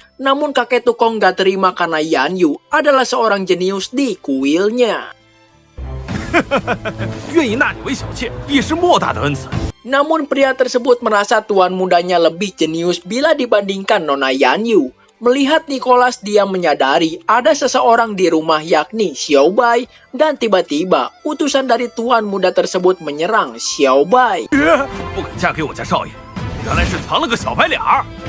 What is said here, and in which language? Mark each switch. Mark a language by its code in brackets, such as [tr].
[id] Namun kakek tukang gak terima karena Yanyu adalah seorang jenius di kuilnya. [zh] 愿意纳你为小妾，亦是莫大的恩赐。 [id] Namun pria tersebut merasa tuan mudanya lebih jenius bila dibandingkan Nona Yanyu. Melihat Nicholas, dia menyadari ada seseorang di rumah yakni Xiaobai, dan tiba-tiba utusan dari tuan muda tersebut menyerang Xiaobai. [zh] 不肯嫁给我家少爷，原来是藏了个小白脸儿。